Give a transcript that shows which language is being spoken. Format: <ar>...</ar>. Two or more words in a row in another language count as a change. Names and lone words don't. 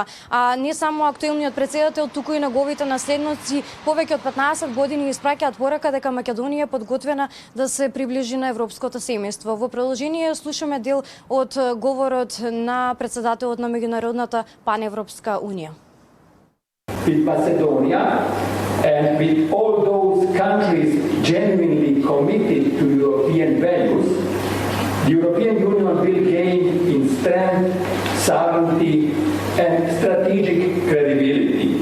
<mk>А не само актуелниот председател, туку и неговите наследници повеќе од 15 години испраќаат порака дека Македонија е подготвена да се приближи на европското семејство. Во продолжение слушаме дел од говорот на председателот на меѓународната паневропска унија.</mk> <en>With Macedonia and with all those countries genuinely committed to European values, the European Union will gain in strength, sovereignty and strategic credibility.</en>